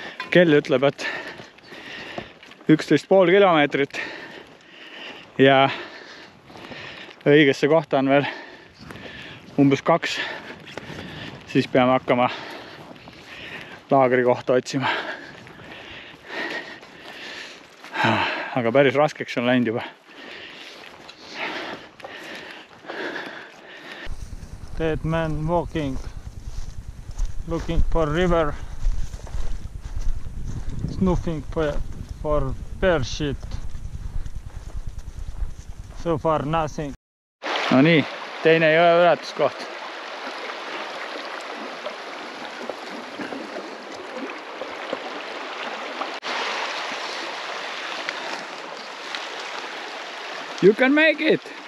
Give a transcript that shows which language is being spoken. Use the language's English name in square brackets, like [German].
[Estonian] Kell ütleb, et 11,5 kilomeetrit ja õigesse kohta on veel umbes 2. Siis peame hakkama laagri kohta otsima. Aga päris raskeks on läinud juba. [English] Dead man walking, looking for river, snuffing for bear shit. So far nothing. [Estonian] No nii, teine jõe ületuskoht. [English] You can make it!